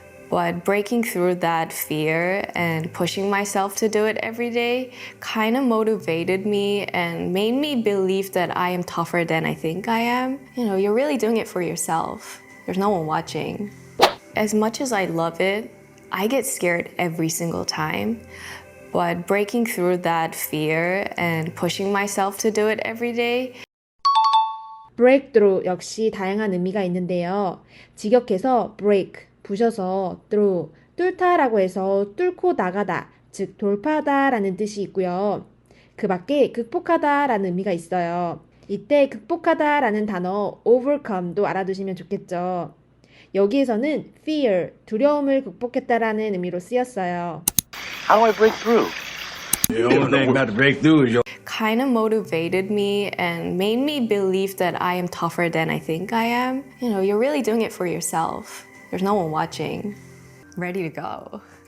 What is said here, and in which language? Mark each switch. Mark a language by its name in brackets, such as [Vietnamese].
[English] But breaking through that fear and pushing myself to do it every day kind of motivated me and made me believe that I am tougher than I think I am. You know, you're really doing it for yourself. There's no one watching. As much as I love it, I get scared every single time. But breaking through that fear and pushing myself to do it every day. [Korean] breakthrough 역시 다양한 의미가 있는데요. 직역해서 break, 부셔서 through, 뚫다라고 해서 뚫고 나가다, 즉 돌파하다라는 뜻이 있고요. 그 밖에 극복하다라는 의미가 있어요. 이때 극복하다라는 단어 overcome도 알아두시면 좋겠죠. 여기에서는 fear, 두려움을 극복했다라는 의미로 쓰였어요. [English] How do I break through? The only thing about to break through is your Kind of motivated me and made me believe that I am tougher than I think I am. You know, you're really doing it for yourself. There's no one watching. Ready to go.